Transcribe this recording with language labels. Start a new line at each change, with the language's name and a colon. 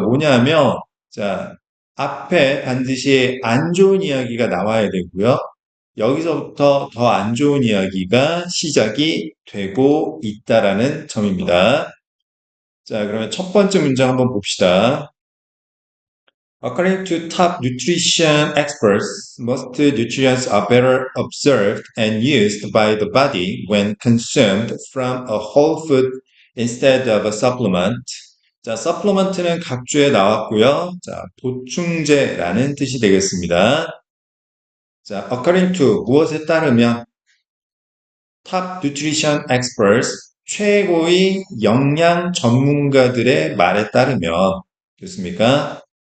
Korean: 뭐냐면, 자, 앞에 반드시 안 좋은 이야기가 나와야 되고요. 여기서부터 더 안 좋은 이야기가 시작이 되고 있다라는 점입니다. 자, 그러면 첫 번째 문장 한번 봅시다.
English: According to top nutrition experts, most nutrients are better observed and used by the body when consumed from a whole food instead of a supplement.
Korean: 자, supplement는 각주에 나왔고요. 자, 보충제라는 뜻이 되겠습니다. 자,
English: according to
Korean: 무엇에 따르면
English: top nutrition experts
Korean: 최고의 영양 전문가들의 말에 따르면 좋습니까?